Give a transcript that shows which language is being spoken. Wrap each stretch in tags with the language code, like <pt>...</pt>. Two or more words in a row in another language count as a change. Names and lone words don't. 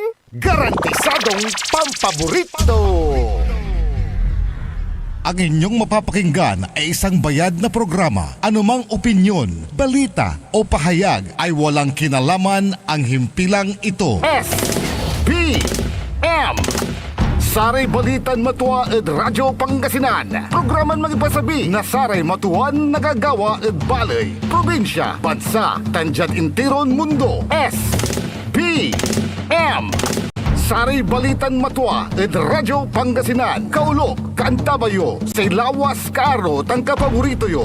<tl>Garantisadong pampaborito. Ang inyong mapapakinggan ay isang bayad na programa. Anumang opinyon, balita o pahayag ay walang kinalaman ang himpilang ito.</tl> <pag>S.P.M. Saray Balitan Matuwa ed Radyo Pangasinan. Programan magipasabi na Saray Matuan nagagawa ed Balay, Probinsya, Bansa, Tanjad Intiron Mundo. S.P.M. Saray Balitan Matuwa ed Radyo Pangasinan. Kaulok, Kaantabayo, say lawas kaaro tang kapaborito yo.</pag>